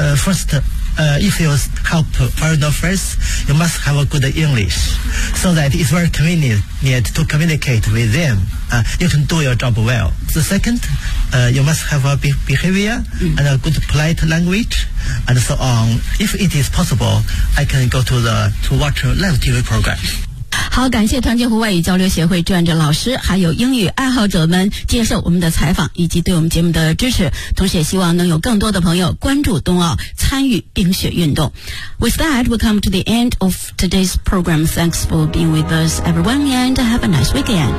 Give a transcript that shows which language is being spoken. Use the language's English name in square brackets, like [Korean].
[English] First, if you help foreign affairs, you must have a good English, so that it's very convenient to communicate with them. You can do your job well. The second, you must have a behavior and a good polite language, and so on. If it is possible, I can go to watch live TV program. [Chinese] 好，感谢团结湖外语交流协会志愿者老师，还有英语爱好者们接受我们的采访以及对我们节目的支持。同时也希望能有更多的朋友关注冬奥，参与冰雪运动。 [English] With that, we come to the end of today's program. Thanks for being with us, everyone, and have a nice weekend.